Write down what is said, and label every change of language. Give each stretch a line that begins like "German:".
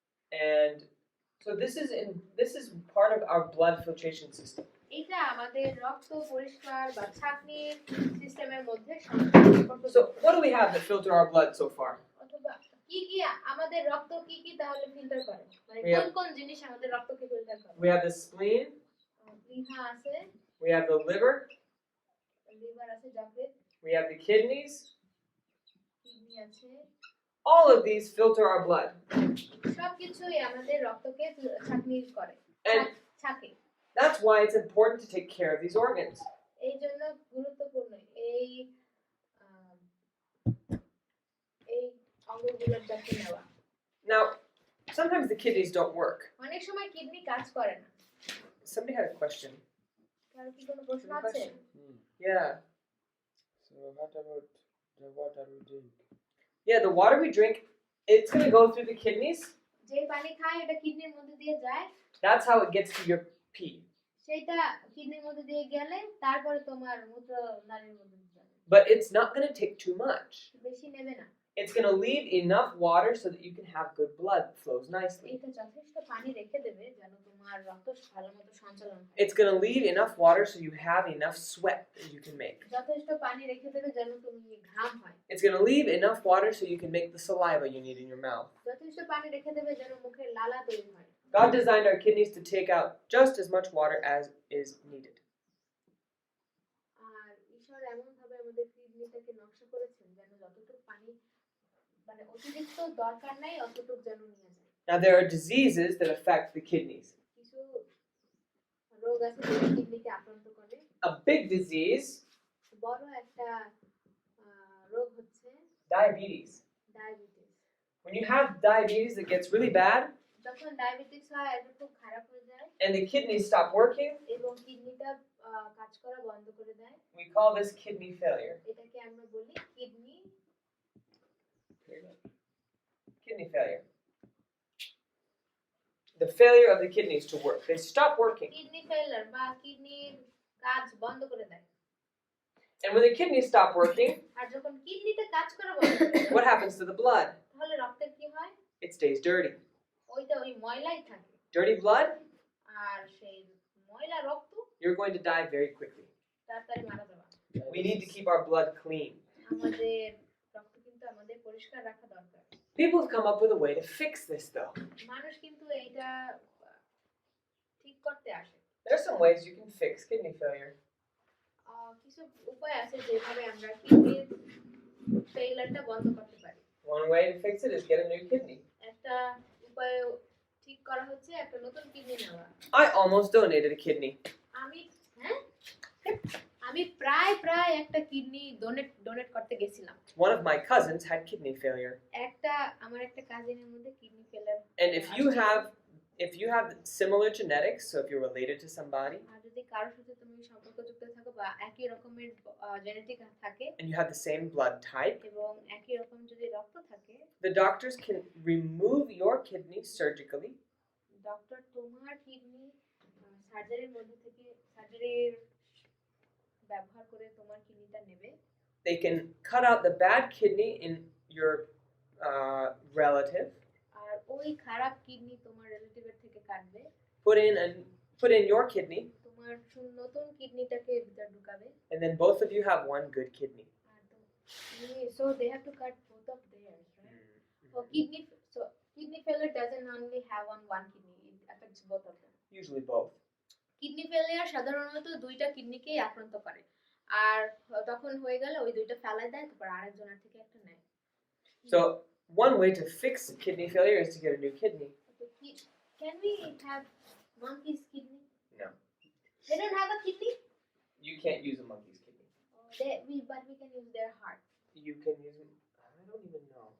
English: And so this is part of our blood filtration system.
Bangla: এটা আমাদের রক্ত পরিষ্কার বা ছাঁকনির সিস্টেমের মধ্যে সম্পর্ক।
English: So what do we have that filter our blood so far?
Bangla: অথবা কি কি আমাদের রক্ত কি তাহলে ফিল্টার করে, মানে
English: We have-
Bangla: কোন কোন জিনিস আমাদের রক্তকে ফিল্টার করে?
English: We have the spleen,
Bangla: liver আছে,
English: we have the liver,
Bangla: liver আছে, যকৃৎ,
English: we have the kidneys.
Bangla: Kidney আছে।
English: All of these filter our blood.
Bangla: সবকিছুই আমাদের রক্তকে ছাঁকনি করে,
English: And
Bangla: ছাঁকে।
English: that's why it's important to take care of these organs.
Bangla: এই জন্য গুরুত্বপূর্ণ এই এই অঙ্গগুলোর যত্ন নেওয়া।
English: Now, sometimes the kidneys don't work.
Bangla: অনেক সময় কিডনি কাজ করে না।
English: Somebody had a question.
Bangla: কার কি কোনো প্রশ্ন আছে?
English: Yeah. So what about the water we drink? Yeah, the water we drink, it's going to go through the kidneys.
Bangla: যে পানি খায় এটা কিডনির মধ্যে দিয়ে যায়,
English: That's how it gets to your pee.
Bangla: সেটা কিডনির মধ্যে দিয়ে গেলে তারপরে তোমার মূত্র নালীর মধ্যে যাবে।
English: But it's not going to take too much.
Bangla: বেশি নেবে না।
English: It's going to leave enough water so that you can have good blood flows nicely.
Bangla: এটা যথেষ্ট পানি রেখে দেবে যেন তোমার রক্ত ভালোমতো সঞ্চালন হয়।
English: It's going to leave enough water so you have enough sweat that you can make.
Bangla: যথেষ্ট পানি রেখে দেবে যেন তুমি ঘাম হয়।
English: It's going to leave enough water so you can make the saliva you need in your mouth.
Bangla: যথেষ্ট পানি রেখে দেবে যেন মুখের লালা তৈরি হয়।
English: God designed our kidneys to take out just as much water as is needed.
Bangla: আর ঈশ্বর এমন ভাবে আমাদের কিডনিটাকে নকশা করেছেন যেন যতটুকু পানি মানে অতিরিক্ত দরকার নাই অতটুকু যেন নিয়ে যায়।
English: Now, there are diseases that affect the kidneys.
Bangla: কিছু রোগ আছে যেগুলো কিডনিকে আক্রান্ত করে।
English: A big disease,
Bangla: বড় একটা রোগ হচ্ছে
English: diabetes.
Bangla: Diabetes.
English: When you have diabetes that gets really bad
Bangla: যখন ডায়াবেটিস হয় এটা খুব খারাপ হয়ে যায়
English: and the kidneys stop working,
Bangla: এবং কিডনিটা কাজ করা বন্ধ করে দেয়,
English: we call this kidney failure.
Bangla: এটাকে আমরা বলি kidney
English: Kidney failure. The failure of the kidneys to work. They stop working.
Bangla: Kidney ফেলার বা কিডনির কাজ বন্ধ করে দেয়।
English: And when the kidneys stop working,
Bangla: আর যখন কিডনিতে কাজ করা বন্ধ করে দেয়
English: what happens to the blood?
Bangla: তাহলে রক্তের কি হয়?
English: It stays dirty.
Bangla: ওইটা ওই ময়লাই থাকে।
English: Dirty blood,
Bangla: আর সেই ময়লা রক্ত
English: you're going to die very quickly.
Bangla: তাড়াতাড়ি মারা যাবে।
English: We need to keep our blood clean.
Bangla: আমাদের রক্ত কিন্তু আমাদের পরিষ্কার রাখা দরকার।
English: People have come up with a way to fix this though.
Bangla: মানুষ কিন্তু এইটা ঠিক করতে আসে।
English: There are some ways you can fix kidney failure.
Bangla: কিছু উপায় আছে যেভাবে আমরা কিডনির ফেইলারটা বন্ধ করতে পারি।
English: One way to fix it is get a new kidney.
Bangla: একটা উপায় ঠিক করা হচ্ছে একটা নতুন কিডনি নেওয়া।
English: I almost donated a kidney.
Bangla: আমি প্রায় একটা কিডনি ডোনেট করতে গেছিলাম।
English: One of my cousins had kidney failure.
Bangla: আমার একটা কাজিনের মধ্যে কিডনি ফেলার।
English: And if you have similar genetics, so if you're related to somebody
Bangla: আর যদি কারোর সাথে তুমি সম্পর্কযুক্ত থাকো বা একই রকমের জেনেটিক থাকে
English: and you have the same blood type,
Bangla: এবং একই রকম যদি রক্ত থাকে,
English: the doctors can remove your kidney surgically
Bangla: doctor তোমার কিডনি সার্জারির মধ্যে থেকে সার্জারির ব্যবহার করে তোমার কিডনিটা নেবে।
English: They can cut out the bad kidney in your relative,
Bangla: আর ওই খারাপ কিডনি তোমার রিলেটিভের থেকে কাটবে,
English: put in your kidney,
Bangla: তোমার নতুন কিডনিটাকে ভিতর ঢুকাবে,
English: and then both of you have one good kidney. আর so they have to cut both of theirs, right? So kidney failure doesn't only have on one kidney, it affects both of them. Usually both.
Bangla: Kidney failure সাধারণত দুইটা কিডনিকেই আক্রান্ত করে, আর তখন হয়ে গেলে ওই দুইটা ফেলাই দেয়, তারপর আরেকজনের থেকে একটা নেয়।
English: So one way to fix kidney failure is to get a new kidney. Can we have monkey's kidney? No. They don't have a kidney? You can't use a monkey's kidney. But we can use their heart. You can use them. I don't even know.